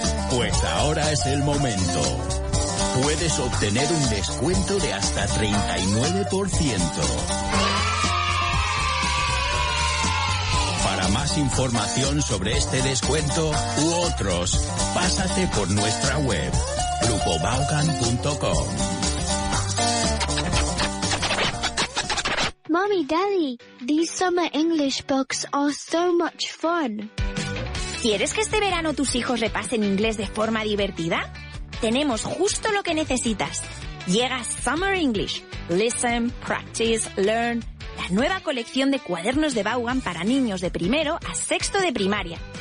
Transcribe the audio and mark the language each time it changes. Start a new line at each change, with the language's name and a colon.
Spanish: Pues ahora es el momento. Puedes obtener un descuento de hasta 39%. Para más información sobre este descuento u otros, pásate por nuestra web, grupovaughan.com.
English: Mommy, Daddy, these summer English books are so much fun.
Spanish: ¿Quieres que este verano tus hijos repasen inglés de forma divertida? Tenemos justo lo que necesitas. Llega Summer English. Listen, Practice, Learn. La nueva colección de cuadernos de Vaughan para niños de primero a sexto de primaria.